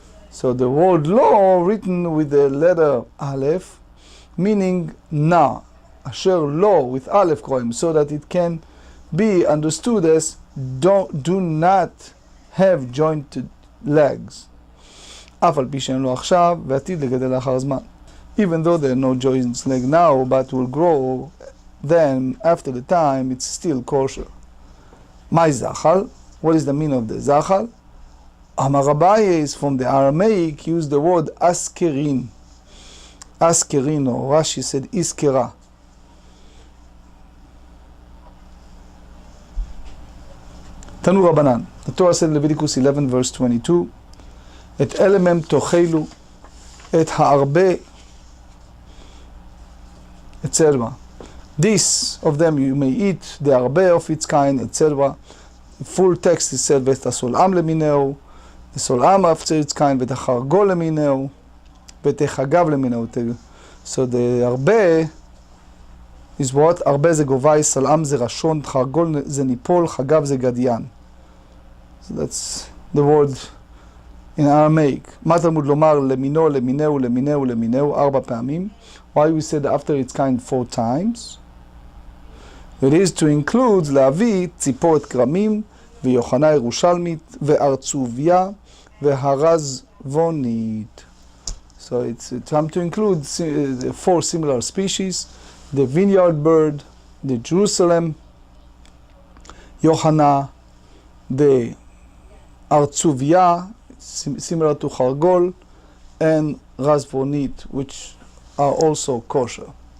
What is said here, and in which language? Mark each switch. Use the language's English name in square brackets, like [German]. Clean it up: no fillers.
[English] So the word lo written with the letter aleph, meaning na, asher lo with aleph kraim, so that it can be understood as do not have jointed legs. [Hebrew] אף על פי שאין לו עכשיו, ועתיד לגדל לאחר הזמן. [English] Even though there are no joints leg now, but will grow, then after the time, it's still kosher. My zachal, what is the meaning of the zachal? Amar Abaye is from the Aramaic, used the word askerin. Askerin, or Rashi said iskera. Tanu Rabbanan. The Torah said in Leviticus 11 verse 22, [Hebrew] את אלה מהם תאכלו, את הרבה, [English] etc. This of them you may eat, the הרבה of its kind, etc. The full text is said, [Hebrew] ואת הסולעם למינהו, the סולעם [English] after its kind, [Hebrew] ואת החרגול למינהו, ואת החגב למינהו. [English] So the הרבה is what? [Hebrew] הרבה זה גובי, סולעם זה ראשון, חרגול זה ניפול, חגב זה גדיין. [English] So that's the word in Aramaic. [Hebrew] מה תלמוד לומר למינו, למינהו, למינהו, למינהו, 4 פעמים? [English] Why we said after its kind 4 times? It is to include [Hebrew] להביא ציפורת כרמים, ויוחנה ירושלמית, וארצוביה, והרז razvonit. [English] So it's time to include 4 similar species: the vineyard bird, the Jerusalem, Yohana, the Artsuvia, similar to Hargol, and razvonit, which are also kosher.